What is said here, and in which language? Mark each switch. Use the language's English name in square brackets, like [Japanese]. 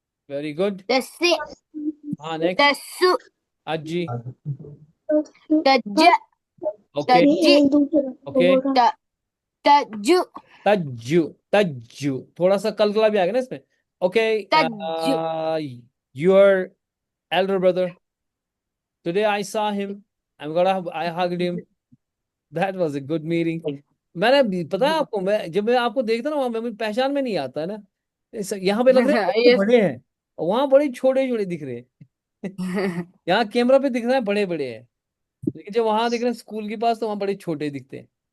[English] Very good. तस्सी। [Hindi] हाँ, next. तस्सु। अज्जी। तज्ज। [English] Okay, तज्जी। Okay. तज्जु। तज्जु, तज्जु, थोड़ा सा कलकला भी आ गया ना इसमें। ओके, तज्जु। Your elder brother, today I saw him, I hugged him, that was a good meeting. [Hindi] पता है आपको, मैं जब मैं आपको देखता ना वहां, मैं पहचान में नहीं आता है ना। यहाँ पे लग रहा है [English] Yes. [Hindi] बड़े हैं। वहां बड़े छोटे छोटे दिख रहे हैं। यहाँ कैमरा पे दिख रहा है बड़े बड़े है, लेकिन जब वहां दिख रहे हैं स्कूल के पास तो वहां बड़े छोटे दिखते हैं।